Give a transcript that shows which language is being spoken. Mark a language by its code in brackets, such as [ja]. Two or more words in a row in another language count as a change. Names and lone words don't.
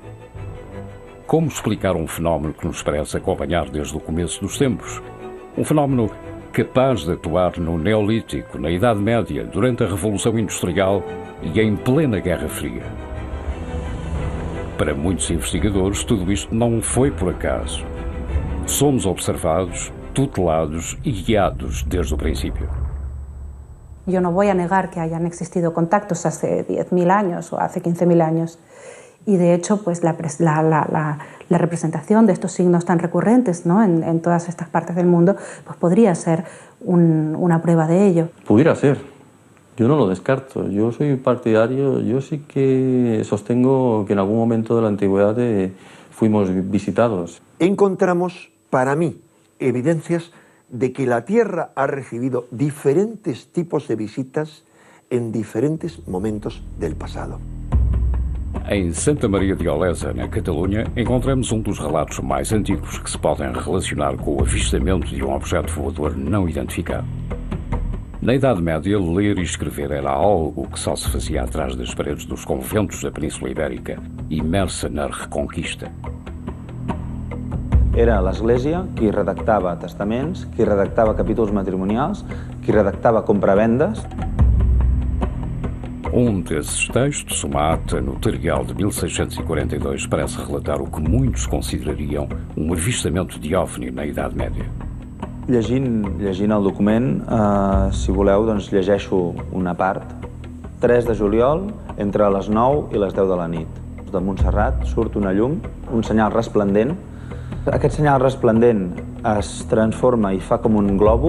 [pt] Como explicar um fenómeno que nos parece acompanhar desde o começo dos tempos? Um fenómeno capaz de atuar no Neolítico, na Idade Média, durante a Revolução Industrial e em plena Guerra Fria. Para muitos investigadores, tudo isto não foi por acaso. Somos observados, [es] tutelados y guiados desde el principio. Yo no voy a negar que hayan existido contactos hace 10.000 años o hace 15.000 años. Y de hecho, pues la representación de estos signos tan recurrentes, ¿no?, en todas estas partes del mundo, pues podría ser una prueba de ello. Pudiera ser. Yo no lo descarto. Yo soy partidario, yo sí que sostengo que en algún momento de la antigüedad fuimos visitados. Encontramos, para mí, evidencias de que la Tierra ha recibido diferentes tipos de visitas en diferentes momentos del pasado. [pt] Em Santa Maria de Olesa, na Catalunha, encontramos dos relatos mais antigos que se podem relacionar com o avistamento de objeto voador não identificado. Na Idade Média, ler e escrever era algo que só se fazia atrás das paredes dos conventos da Península Ibérica, imersa na Reconquista. [ca] Era l'Església qui redactava testaments, qui redactava capítols matrimonials, qui redactava compravendes. [pt] Desses textos, uma ata notarial de 1642, parece relatar o que muitos considerariam avistamento de OVNI na Idade Média. [ca] Llegint el document, si voleu, doncs llegeixo una part. 3 de juliol, entre les 9 i les 10 de la nit. De Montserrat surt una llum, un senyal resplendent. Aquest senyal resplendent es transforma i fa com un globo.